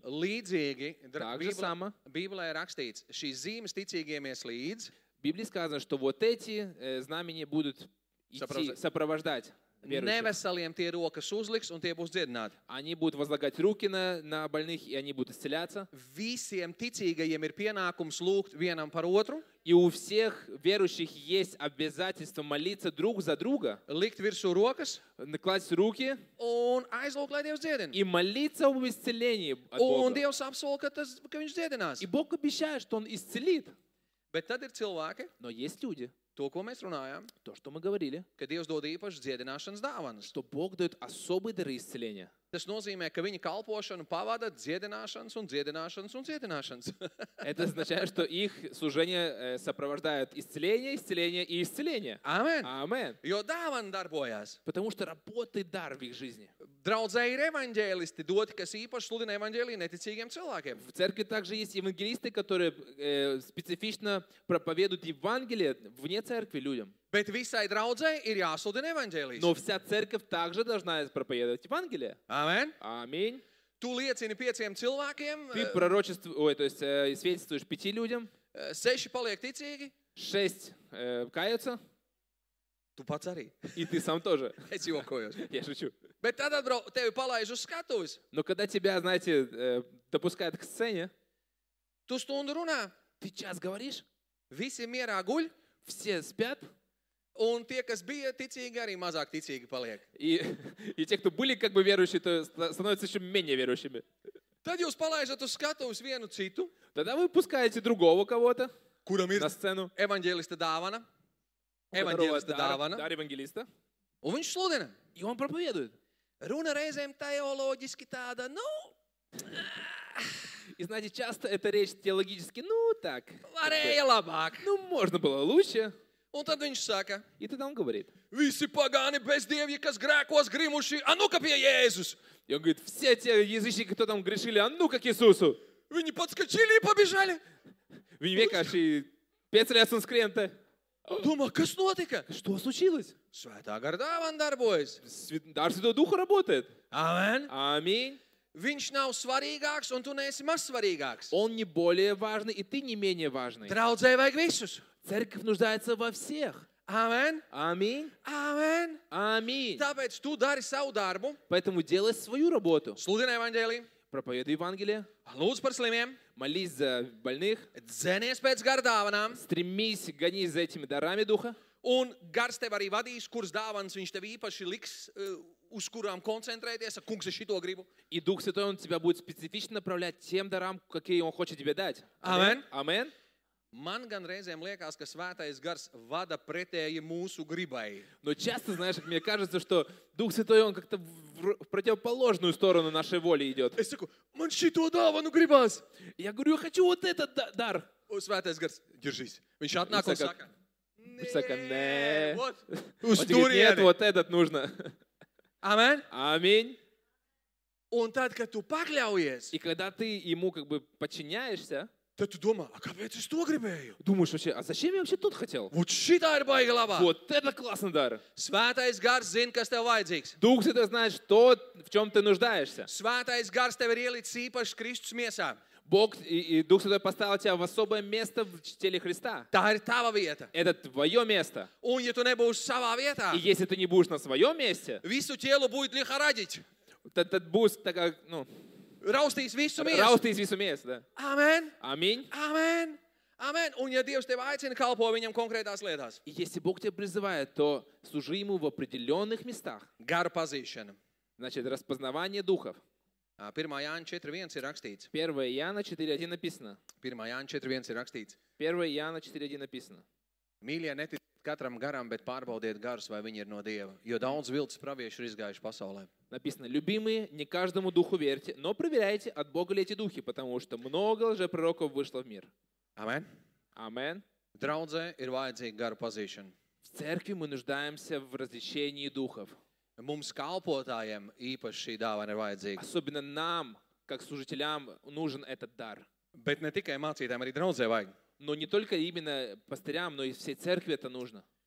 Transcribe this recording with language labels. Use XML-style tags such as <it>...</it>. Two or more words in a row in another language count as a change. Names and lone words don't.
<lv>Līdzīgi,</lv> <ru>Так же само.</ru> <lv>Bībelē ir rakstīts, šīs zīmes ticīgiem ies līdzi.</lv> <ru>В Библии сказано, что вот эти знамения будут идти, сопровождать верующих.</ru> <lv>Neveseliem tie rokas uzliks un tie būs dziedināti.</lv> <ru>Они будут возлагать руки на больных, и они будут исцеляться.</ru> <lv>Visiem ticīgajiem ir pienākums lūgt vienam par otru,</lv> <ru>И у всех верующих есть обязательство молиться друг за друга,</ru> <lv>likt virsū rokas</lv> <ru>класть руки</ru> <lv>un aizlūgt, lai Dievs dziedina.</lv> <ru>и молиться об исцелении от</ru> <lv>Un</lv> <ru>Бога.</ru> <lv>Dievs apsola, ka viņš dziedinās.</lv> <ru>И Бог обещает, что Он исцелит.</ru> <lv>Bet tad ir cilvēki,</lv> <ru>Но есть люди,</ru> <lv>to, ko mēs runājām,</lv> <ru>То, что мы говорили,</ru> <lv>ka Dievs dod īpašas dziedināšanas dāvanas.</lv> <ru>что Бог дает особые дары исцеления.</ru> <lv>Tas nozīmē, ka viņa kalpošanu pavada dziedināšanas un dziedināšanas un dziedināšanas.</lv> <ru>Это означает, что их служение сопровождает исцеление, исцеление и исцеление.</ru> <lv>Amen.</lv> <ru>Амен.</ru> <lv>Jo dāvana darbojās.</lv> <ru>Потому что работает дар в их жизни.</ru> <lv>Draudzē ir evaņģēlisti doti, kas īpaši sludina evaņģēliju neticīgiem cilvēkiem.</lv> <ru>В церкви также есть евангелисты, которые специфично проповедуют Евангелие вне церкви людям.</ru> <lv>Bet visai draudzē ir jāsludina evaņģēlijs.</lv> <ru>Но вся церковь также должна проповедовать Евангелие.</ru> <lv>Amen.</lv> <ru>Аминь.</ru> <lv>Tu liecini 5 cilvēkiem,</lv> <ru>Ты пророчествуешь, то есть свидетельствуешь 5 людям,</ru> <lv>6 paliek ticīgi,</lv> <ru>6 каются,</ru> <lv>tu pats arī.</lv> <ru>и ты сам тоже.</ru> <lv>Es jokojos.</lv> <ru>Я шучу.</ru> <lv>Bet tad tevi palaiž uz skatuves.</lv> <ru>Но когда тебя, знаете, допускают к сцене,</ru> <lv>Tu stundu runā,</lv> <ru>ты час говоришь,</ru> <lv>visi mierā guļ,</lv> <ru>все спят,</ru> <lv>un tie, kas bija ticīgi, arī mazāk ticīgi paliek.</lv> <ru>и те, кто были как бы верующие, то становятся еще менее верующими.</ru> <lv>Tad jūs palaižat uz skatuves vienu citu,</lv> <ru>Тогда вы пускаете другого кого-то</ru> <lv>kuram ir</lv> <ru>на сцену,</ru> <lv>evaņģēlista dāvana,</lv> <ru>у которого</ru> <lv>evaņģēlista dāvana,</lv> <ru>дар евангелиста,</ru> <lv>un viņš sludina.</lv> <ru>и он проповедует.</ru> <lv>Runa reizēm teoloģiski tāda,</lv> <ru>И знаете, часто эта речь теологически, ну так,</ru> <lv>varēja labāk.</lv> <ru>ну можно было лучше.</ru> <lv>Un tad viņš saka,</lv> <ru>И тогда он говорит.</ru> <lv>visi pagāni bezdievji, kas grēkos grimuši,</lv> <ru>ну-ка</ru> <lv>pie Jēzus.</lv> <ru>И он говорит, все те язычники, кто там грешили, а ну-ка к Иисусу. Viņi подскочили и побежали.</ru> <lv>Viņi vienkārši piecelās un skrien te. Domā, kas notika?</lv> <ru>Что случилось?</ru> <lv>Svētā gara dāvana darbojas.</lv> <ru>Дар Святого Духа работает.</ru> <lv>Amen.</lv> <ru>Аминь.</ru> <lv>Viņš nav svarīgāks, un tu neesi maz svarīgāks.</lv> <ru>Он не более важный, и ты не менее важный.</ru> <lv>Draudzē vajag visus.</lv> <ru>Церковь нуждается во всех.</ru> <lv>Amen.</lv> <ru>Аминь.</ru> <lv>Amen.</lv> <ru>Аминь.</ru> <lv>Tāpēc tu dari savu darbu,</lv> <ru>Поэтому делай свою работу.</ru> <lv>sludini evaņģēliju,</lv> <ru>Проповедуй Евангелие.</ru> <lv>lūdz par slimiem,</lv> <ru>Молись за больных.</ru> <lv>dzenies pēc gara dāvanām,</lv> <ru>Стремись, гонись за этими дарами Духа.</ru> <lv>un gars tev arī vadīs, kuras dāvanas viņš tev īpaši liks, uz kurām koncentrēties. Kungs, es šito gribu.</lv> <ru>И Дух Святой, Он тебя будет специфично направлять тем дарам, какие Он хочет тебе дать.</ru> <lv>Amen.</lv> <ru>Аминь.</ru> <lv>Man gan reizēm liekas, ka svētais gars vada pretēji mūsu gribai.</lv> <ru>Но часто, знаешь, мне кажется, что Дух Святой, Он как-то в противоположную сторону нашей воли идет.</ru> <lv>Es saku, man šito dāvanu gribās.</lv> <ru>Я говорю, я хочу вот этот дар.</ru> <lv>Un svētais gars, ģiržīs. Viņš atnāk un Viņš saka, saka, Viņš saka, nē. What?</lv> <ru>Он</ru> <lv>Uz</lv> <ru>говорит, нет,</ru> <lv>turieni.</lv> <ru>вот этот нужно.</ru> <lv>Amen.</lv> <ru>Аминь.</ru> <lv>Un tad, kad tu pakļaujies,</lv> <ru>И когда ты ему как бы подчиняешься,</ru> <lv>tad tu domā, kāpēc es to gribēju?</lv> <ru>думаешь вообще, а зачем я вообще тут хотел?</ru> <lv>Vot šitā ir baigi labā.</lv> <ru>Вот это классный дар.</ru> <lv>Svētais gars zina, kas tev vajadzīgs.</lv> <ru>Дух Святой знает, что, в чем ты нуждаешься.</ru> <lv>Svētais gars tev ir ielicis īpaši Kristus miesā.</lv> <ru>Бог и Дух Святой поставил тебя в особое место в теле Христа.</ru> <lv>Tā ir tava vieta.</lv> <ru>Это твое место.</ru> <lv>Un ja tu nebūsi savā vietā,</lv> <ru>И если ты не будешь на своем месте, visu ķielu būtu liha raģiķi.</ru> <lv>tad būs tā kā, nu, Raustīs visu miesu. raustīs visu miesu.</lv> <ru>Да.</ru> <lv>Amen.</lv> <ru>Аминь.</ru> <lv>Amen. Amen. Un ja Dievs tev aicina kalpo viņam konkrētās lietās.</lv> <ru>И если Бог тебя призывает, то служи Ему в определенных местах.</ru> <lv>Garu pazīšana.</lv> <ru>Значит, распознавание духов.</ru> <lv>1. Jāņa 4.1 ir rakstīts.</lv> <ru>1 Иоанна 4.1 написано.</ru> <lv>1. Jāņa 4.1 ir rakstīts.</lv> <ru>1 Иоанна 4.1 написано.</ru> <lv>Mīļie, neticiet katram garam, bet pārbaudiet garus, vai viņi ir no Dieva. Jo daudz viltus praviešu ir izgājuši pasaulē.</lv> <ru>Написано, любимые, не каждому духу верьте, но проверяйте, от Бога ли эти духи, потому что много лжепророков вышло в мир.</ru> <lv>Amen.</lv> <ru>Амен.</ru> <lv>Draudzē ir vajadzīga garu pazīšana.</lv> <ru>В церкви мы нуждаемся в различении духов.</ru> <lv>Mums kalpotājiem īpaši šī dāvana ir vajadzīga.</lv> <ru>Особенно нам, как служителям, нужен этот дар.</ru> <lv>Bet ne tikai mācītājiem, arī draudzē vajag.</lv> <ru>Но не только именно пастырям, но и всей церкви это нужно.</ru>